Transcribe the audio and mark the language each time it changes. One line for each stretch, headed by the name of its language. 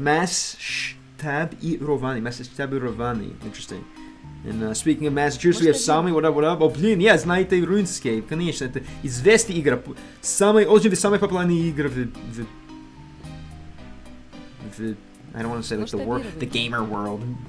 Russian: Masштабирование. Interesting.
English: And speaking of Massachusetts, we have Sami. What up?
Russian: Oh, блин, я знаете RuneScape. Конечно, это известная игра. Очень самая популярная игра в
English: I don't want to say like the gamer world.